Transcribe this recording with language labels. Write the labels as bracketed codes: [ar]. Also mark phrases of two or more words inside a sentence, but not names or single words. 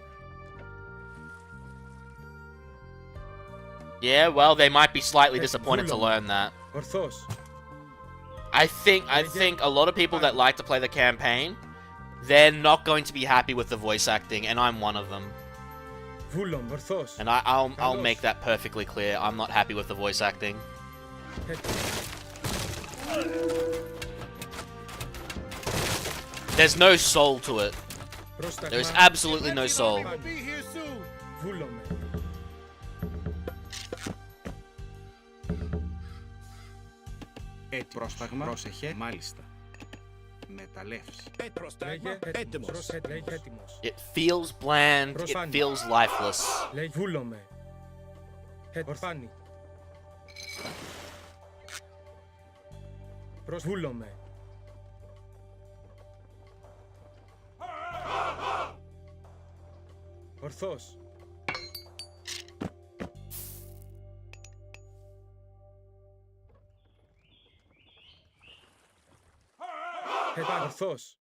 [en] Yeah, well, they might be slightly disappointed to learn that. [el] Ορθός. [en] I think a lot of people that like to play the campaign, they're not going to be happy with the voice acting, and I'm one of them. [el] Βούλον. Ορθός. [en] And I'll make that perfectly clear. I'm not happy with the voice acting. There's no soul to it. There's absolutely no soul. We'll be here soon! [el] Βούλομαι. Πρόσταγμα. Πρόσεχε. Μάλιστα. Μεταλλεύς. Λέγε. Έτοιμος. Λέγε. Έτοιμος. [en] It feels bland. It feels lifeless. [el] Λέγε. Βούλομαι. Ορφάνι. Βούλομαι. Ορθός. Ορθός.